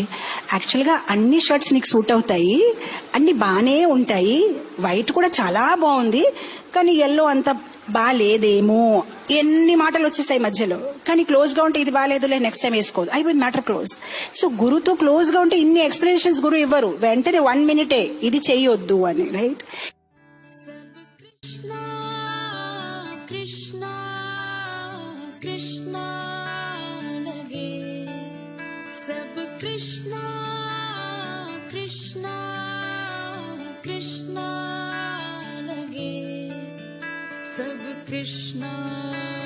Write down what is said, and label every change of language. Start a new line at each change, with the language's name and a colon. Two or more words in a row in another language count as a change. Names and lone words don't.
Telugu: యాక్చువల్గా అన్ని షర్ట్స్ నీకు సూట్ అవుతాయి, అన్ని బాగానే ఉంటాయి, వైట్ కూడా చాలా బాగుంది, కానీ ఎల్లో అంత బాగాలేదేమో, ఎన్ని మాటలు వచ్చేసాయి మధ్యలో. కానీ క్లోజ్గా ఉంటే ఇది బాగాలేదులే,
English: next time
Telugu: వేసుకోదు, అయిపోయింది,
English: matter close.
Telugu: సో గురుతో క్లోజ్గా ఉంటే ఇన్ని ఎక్స్ప్లెనేషన్స్ గురు ఇవ్వరు, వెంటనే 1 minute ఇది చెయ్యొద్దు అని, రైట్?
Hindi: कृष्ण कृष्ण लागे, सब कृष्ण कृष्ण कृष्ण लागे, सब कृष्ण